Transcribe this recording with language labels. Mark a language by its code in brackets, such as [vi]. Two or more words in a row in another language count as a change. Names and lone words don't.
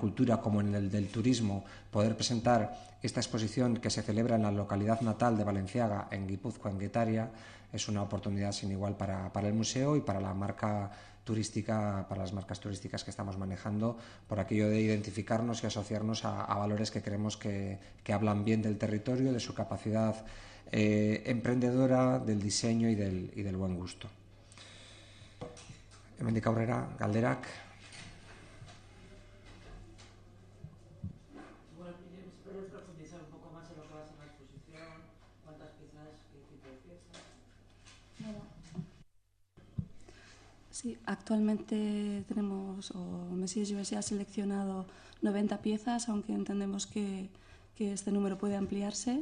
[es] cultura, como en el del turismo, poder presentar esta exposición que se celebra en la localidad natal de Balenciaga, en Guipúzcoa, en Guetaria, es una oportunidad sin igual para el museo y para la marca turística, para las marcas turísticas que estamos manejando, por aquello de identificarnos y asociarnos a valores que creemos que hablan bien del territorio, de su capacidad emprendedora, del diseño y del buen gusto. [eu] Hemendik aurrera, galderak. [es] ¿Puedes profundizar un poco más en lo que va a ser la exposición? ¿Cuántas piezas? ¿Qué tipo de piezas? Sí, actualmente tenemos, o Messier Givenchy ha seleccionado 90 piezas, aunque entendemos que este número puede ampliarse.